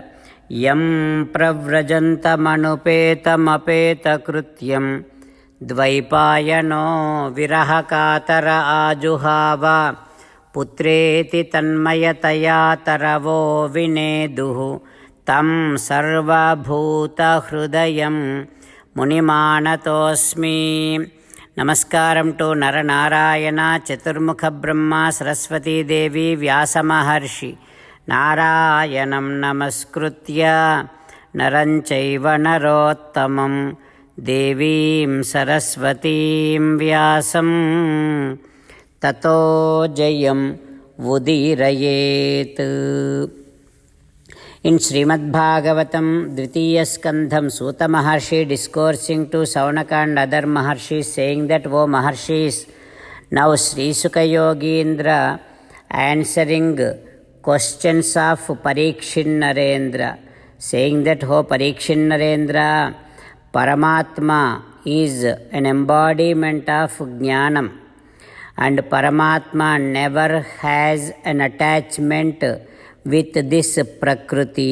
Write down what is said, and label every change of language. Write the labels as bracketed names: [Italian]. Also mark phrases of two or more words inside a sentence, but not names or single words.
[Sanskrit] यं प्रव्रजन्तम् अपेत कृत्यम् द्वैपायनो विरहकातर आजुहाव पुत्रेति तन्मयतया तरवो विनेदुः तं सर्व भूत हृदयम् मुनिमानतोस्मि. [Telugu] నమస్కారం టు నరనారాయణ చతుర్ముఖ బ్రహ్మ సరస్వతీదేవి వ్యాసమహర్షి. [Sanskrit] నారాయణం నమస్కృత్య నరం చైవ నరోత్తమం దేవీం సరస్వతీం వ్యాసం తతో జయం ఉదీరయేత్. [English] In Srimad Bhagavatam, Dvitiya Skandham, Suta Maharshi discoursing to Saunaka and other Maharshis, saying that, O Maharshis, now Sri Sukha Yogindra answering questions of Parikshin Narendra, saying that, O Parikshin Narendra, Paramatma is an embodiment of Jnanam, and Paramatma never has an attachment with this Prakriti.